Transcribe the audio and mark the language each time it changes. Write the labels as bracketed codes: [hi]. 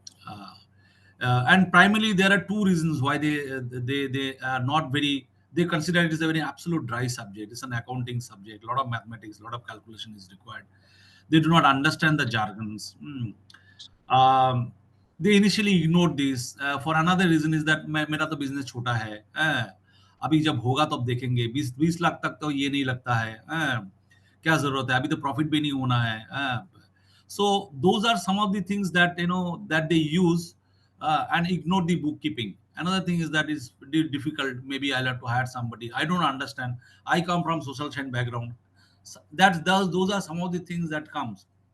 [en] Uh, and primarily there are two reasons why they are not very, they consider it as a very absolute dry subject. It's an accounting subject, a lot of mathematics, a lot of calculation is required. They do not understand the jargons. um, they initially ignored this. For another reason is that [hi] मेरा तो business छोटा है, अभी जब होगा तब देखेंगे, 20 लाख तक तो ये नहीं लगता है, क्या जरूरत है, अभी तो प्रॉफिट भी नहीं होना है. [en] So those are some of the things that that they use, and ignore the bookkeeping. Another thing is that is difficult. Maybe I'll have to hire somebody. I don't understand. I come from social science background. So those are some of the things that comes.